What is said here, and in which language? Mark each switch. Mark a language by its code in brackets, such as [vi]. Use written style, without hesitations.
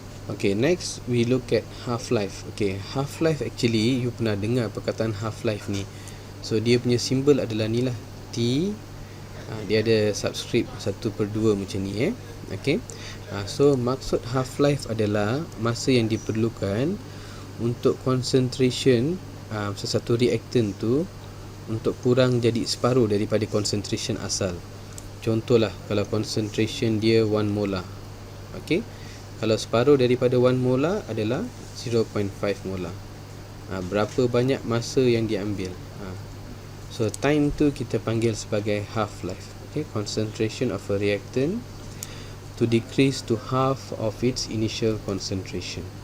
[en] Okay, next we look at half-life. Okay, half-life actually you [ms] pernah dengar perkataan [en] half-life ni. [ms] So dia punya simbol adalah ni lah, T. Dia ada subscript 1/2 macam ni Okay. So maksud half life adalah masa yang diperlukan untuk concentration sesuatu reactant tu untuk kurang jadi separuh daripada concentration asal. Contohlah kalau concentration dia 1 molar. Okey. Kalau separuh daripada 1 molar adalah 0.5 molar. Berapa banyak masa yang diambil. So time tu kita panggil sebagai half life. [en] Okay, concentration of a reactant to decrease to half of its initial concentration.